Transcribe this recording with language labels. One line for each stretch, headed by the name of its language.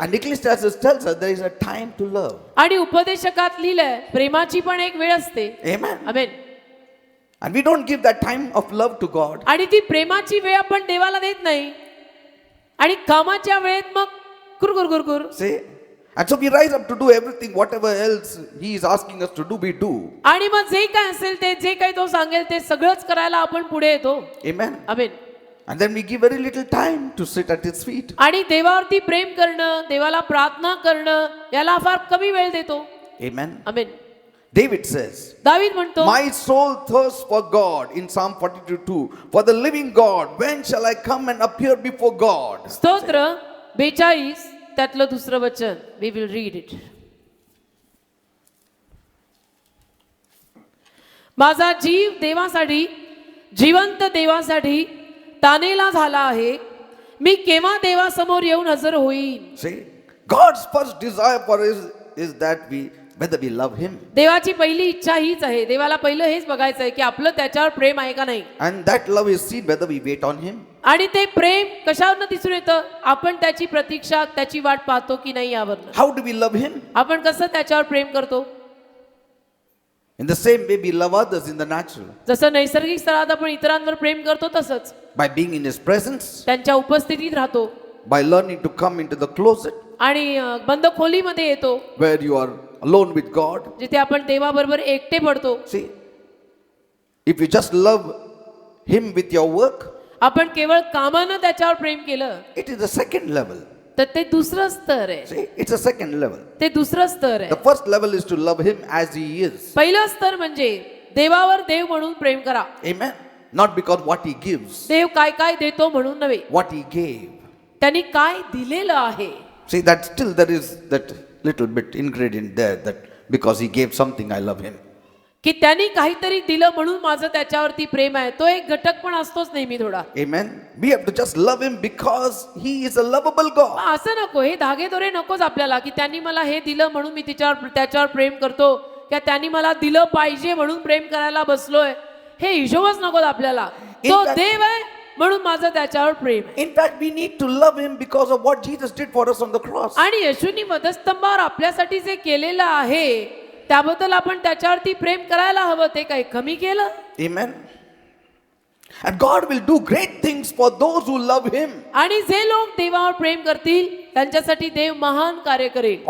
English: And Ecclesiastes tells us there is a time to love.
Marathi: आणि उपदेशकात लिहिलंय प्रेमाची पण एक वेळ असते.
English: Amen.
Marathi: Amen.
English: And we don't give that time of love to God.
Marathi: आणि ती प्रेमाची वेळ आपण देवाला देत नाही आणि कामाच्या वेळेत मग कुरकुर कुरकुर.
English: See? And so we rise up to do everything, whatever else He is asking us to do, we do.
Marathi: आणि मग जे काय असेल ते जे काही तो सांगेल ते सगळंच करायला आपण पुढे येतो.
English: Amen.
Marathi: Amen.
English: And then we give very little time to sit at His feet.
Marathi: आणि देवावरती प्रेम करणं, देवाला प्रार्थना करणं याला फार कमी वेळ देतो.
English: Amen.
Marathi: आमेन.
English: David says,
Marathi: दावीद म्हणतो,
English: my soul thirsts for God in Psalm 42:2. For the living God, when shall I come and appear before God?
Marathi: स्तोत्र 42 त्यातलं दुसरं वचन.
English: We will read it.
Marathi: माझा जीव देवासाठी, जिवंत देवासाठी तानेला झाला आहे. मी केव्हा देवासमोर येऊन हजर होईन.
English: See, God's first desire for us is that whether we love Him.
Marathi: देवाची पहिली इच्छा हीच आहे. देवाला पहिलं हेच बघायचं आहे की आपलं त्याच्यावर प्रेम आहे का नाही.
English: And that love is seen whether we wait on Him.
Marathi: आणि ते प्रेम कशावरनं दिसून येतं, आपण त्याची प्रतीक्षा त्याची वाट पाहतो की नाही यावरनं.
English: How do we love Him?
Marathi: आपण कसं त्याच्यावर प्रेम करतो.
English: In the same way we love others in the natural.
Marathi: जसं नैसर्गिक स्तरात आपण इतरांवर प्रेम करतो तसंच
English: By being in His presence.
Marathi: त्यांच्या उपस्थितीत राहतो
English: By learning to come into the closet
Marathi: आणि बंद खोलीमध्ये येतो
English: where you are alone with God.
Marathi: जिथे आपण देवाबरोबर एकटे पडतो.
English: See, if you just love Him with your work,
Marathi: आपण केवळ कामानं त्याच्यावर प्रेम केलं
English: it is the second level.
Marathi: तर ते दुसरं स्तर आहे.
English: See, it's a second level.
Marathi: ते दुसरं स्तर आहे.
English: The first level is to love Him as He is.
Marathi: पहिलं स्तर म्हणजे देवावर देव म्हणून प्रेम करा.
English: Amen. Not because what He gives,
Marathi: देव काय काय देतो म्हणून नव्हे,
English: what He gave.
Marathi: त्यांनी काय दिलेलं आहे.
English: See, that still there is that little bit ingredient there that because he gave something, I love him.
Marathi: की त्यांनी काहीतरी दिलं म्हणून माझं त्याच्यावरती प्रेम आहे. तो एक घटक पण असतोच नेहमी थोडा.
English: Amen. We have to just love him because he is a lovable God.
Marathi: असं नको, हे धागेदोरे नकोच आपल्याला की त्यांनी मला हे दिलं म्हणून मी त्याच्यावर प्रेम करतो, किंवा त्यांनी मला दिलं पाहिजे म्हणून प्रेम करायला बसलोय. हे हिशोबच नको आपल्याला. तो देव आहे म्हणून माझं त्याच्यावर प्रेम आहे.
English: In fact, we need to love him because of what Jesus did for us on the cross.
Marathi: आणि येशूनी वधस्तंभावर आपल्यासाठी जे केलेलं आहे त्याबद्दल आपण त्याच्यावरती प्रेम करायला हवं. ते काही कमी केलं?
English: Amen. And God will do great things for those who love him.
Marathi: आणि जे लोक देवावर प्रेम करतील त्यांच्यासाठी देव महान कार्य करेल.